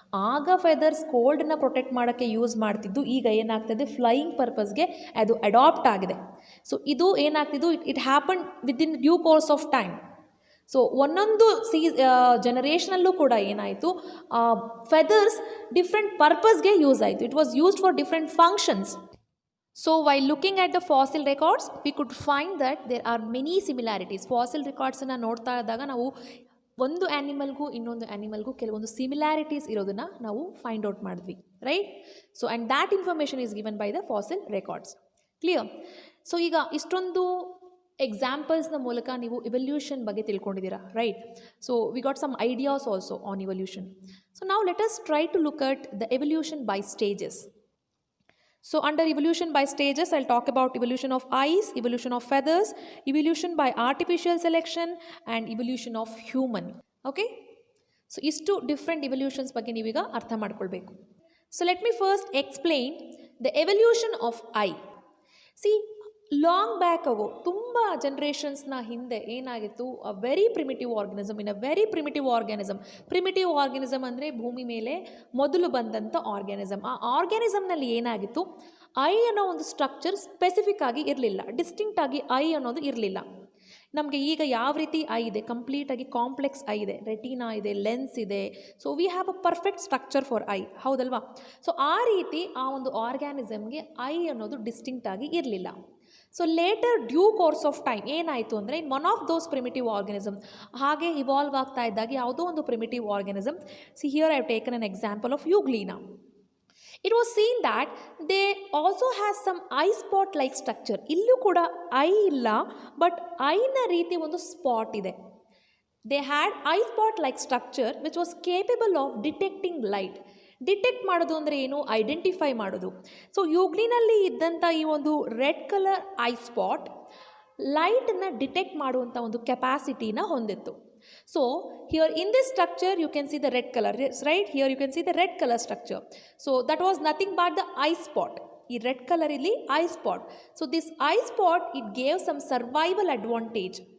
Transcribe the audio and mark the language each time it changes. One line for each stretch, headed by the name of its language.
Kannada: ಆಗ feathers ಕೋಲ್ಡನ್ನ protect ಮಾಡೋಕ್ಕೆ use ಮಾಡ್ತಿದ್ದು, ಈಗ ಏನಾಗ್ತದೆ, ಫ್ಲೈಯಿಂಗ್ ಪರ್ಪಸ್ಗೆ ಅದು ಅಡಾಪ್ಟ್ ಆಗಿದೆ.
English: so
Kannada: ಇದು ಏನಾಗ್ತಿದ್ದು,
English: It happen within due course of time.
Kannada: So ಒಂದೊಂದು ಜನರೇಷನಲ್ಲೂ ಕೂಡ ಏನಾಯಿತು, ಫೆದರ್ಸ್ ಡಿಫ್ರೆಂಟ್ ಪರ್ಪಸ್ಗೆ ಯೂಸ್ ಆಯಿತು.
English: It was used for different functions. So while looking at the fossil records, we could find that there are many similarities.
Kannada: Fossil recordsನ್ನು ನೋಡ್ತಾ ಇದ್ದಾಗ ನಾವು ಒಂದು ಆ್ಯನಿಮಲ್ಗೂ ಇನ್ನೊಂದು ಆ್ಯನಿಮಲ್ಗೂ ಕೆಲವೊಂದು ಸಿಮಿಲಾರಿಟೀಸ್ ಇರೋದನ್ನು ನಾವು ಫೈಂಡ್ ಔಟ್ ಮಾಡಿದ್ವಿ, right?
English: So and that information is given by the fossil records. Clear?
Kannada: So ಈಗ ಇಷ್ಟೊಂದು ಎಕ್ಸಾಂಪಲ್ಸ್ನ ಮೂಲಕ ನೀವು ಇವಲ್ಯೂಷನ್ ಬಗ್ಗೆ ತಿಳ್ಕೊಂಡಿದ್ದೀರಾ, right?
English: So we got some ideas also on evolution. So ನಾವು let us try to look at the evolution by stages. So under evolution by stages, I'll talk about evolution of eyes, evolution of feathers, evolution by artificial selection and evolution of human. Okay?
Kannada: So ಇಷ್ಟು different evolutions ಬಗ್ಗೆ ನೀವೀಗ ಅರ್ಥ ಮಾಡ್ಕೊಳ್ಬೇಕು.
English: So let me first explain the evolution of eye. See, long back ago
Kannada: ತುಂಬ ಜನ್ರೇಷನ್ಸ್ನ ಹಿಂದೆ ಏನಾಗಿತ್ತು,
English: A very primitive organism. In a very primitive organism
Kannada: ಅಂದರೆ ಭೂಮಿ ಮೇಲೆ ಮೊದಲು ಬಂದಂಥ ಆರ್ಗ್ಯಾನಿಸಮ್. ಆ ಆರ್ಗ್ಯಾನಿಸಮ್ನಲ್ಲಿ ಏನಾಗಿತ್ತು, ಐ ಅನ್ನೋ ಒಂದು ಸ್ಟ್ರಕ್ಚರ್ ಸ್ಪೆಸಿಫಿಕ್ ಆಗಿ ಇರಲಿಲ್ಲ, ಡಿಸ್ಟಿಂಕ್ಟ್ ಆಗಿ ಐ ಅನ್ನೋದು ಇರಲಿಲ್ಲ. ನಮಗೆ ಈಗ ಯಾವ ರೀತಿ ಐ ಇದೆ, ಕಂಪ್ಲೀಟಾಗಿ ಕಾಂಪ್ಲೆಕ್ಸ್ ಐ ಇದೆ, ರೆಟಿನಾ ಇದೆ, ಲೆನ್ಸ್ ಇದೆ.
English: so we have a perfect structure for eye,
Kannada: ಹೌದಲ್ವಾ? ಸೊ ಆ ರೀತಿ ಆ ಒಂದು ಆರ್ಗ್ಯಾನಿಸಮ್ಗೆ ಐ ಅನ್ನೋದು ಡಿಸ್ಟಿಂಕ್ಟ್ ಆಗಿ ಇರಲಿಲ್ಲ.
English: so later due course of time
Kannada: ಏನಾಯಿತು ಅಂದರೆ,
English: in one of those primitive organism
Kannada: ಹಾಗೆ ಇವಾಲ್ವ್ ಆಗ್ತಾ ಇದ್ದಾಗ ಯಾವುದೋ ಒಂದು
English: Primitive organism, see here I have taken an example of Euglena. It was seen that they also has some eye spot like structure.
Kannada: ಇಲ್ಲೂ ಕೂಡ I ಇಲ್ಲ, ಬಟ್ ಐನ ರೀತಿ ಒಂದು ಸ್ಪಾಟ್ ಇದೆ.
English: They had eye spot like structure which was capable of detecting light.
Kannada: Detect ಮಾಡೋದು ಅಂದರೆ ಏನು, ಐಡೆಂಟಿಫೈ ಮಾಡೋದು. ಸೊ ಯೂಗ್ಲಿನಲ್ಲಿ ಇದ್ದಂಥ ಈ ಒಂದು ರೆಡ್ ಕಲರ್ ಐ ಸ್ಪಾಟ್ ಲೈಟನ್ನು ಡಿಟೆಕ್ಟ್ ಮಾಡುವಂಥ ಒಂದು ಕೆಪಾಸಿಟಿನ ಹೊಂದಿತ್ತು.
English: So here in this structure you can see the red color, right? Here you can see the red color structure. So that was nothing but the eye spot. ಈ red colour ಇಲ್ಲಿ eye spot. So this eye spot it gave some survival advantage